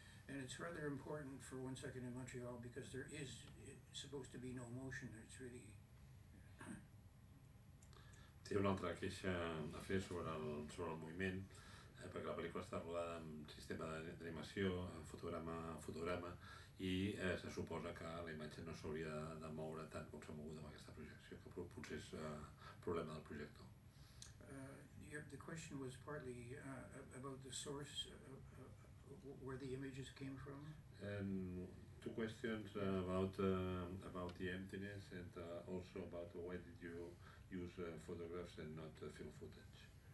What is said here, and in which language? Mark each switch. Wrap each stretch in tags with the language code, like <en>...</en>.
<en>And it's rather important for One Second in Montreal because there is supposed to be no motion. It's really</en> <ca>té una altra queixa a fer sobre el moviment, perquè la pel·lícula està rodada amb sistema d'animació, fotograma a fotograma, i se suposa que la imatge no s'hauria de moure tant com s'ha mogut amb aquesta projecció, que potser és problema del projector.</ca> <en>The question was partly about the source, where the images came from. Two questions about the emptiness and also about why did you use photographs and not film footage.</en>